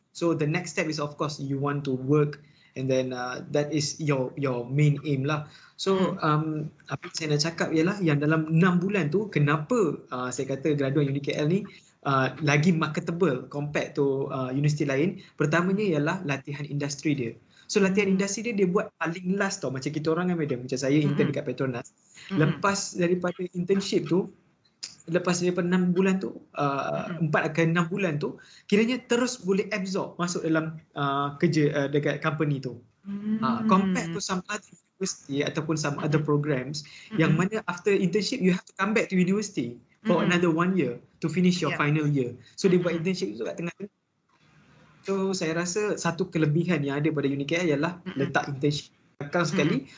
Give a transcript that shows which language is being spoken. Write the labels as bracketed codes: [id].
[en] So the next step is of course you want to work, and then that is your main aim lah. [ms] So apa saya nak cakap ialah yang dalam 6 bulan tu, kenapa saya kata graduan UniKL ni lagi marketable [en] compared to [ms] universiti lain. Pertamanya ialah latihan industri dia. So latihan industri dia buat paling last tau, macam kita orang kan madam, macam saya intern dekat Petronas. Lepas daripada internship tu, lepas daripada 6 bulan tu, 4 ke 6 bulan tu, kiranya terus boleh absorb masuk dalam kerja dekat company tu. [en] Compared to some other university [ms] ataupun [en] some other programs [ms] yang mana [en] after internship you have to come back to university for another 1 year to finish your final year. [ms] So dia buat internship tu kat tengah-tengah. So saya rasa satu kelebihan yang ada pada UniKL ialah letak internship akal sekali.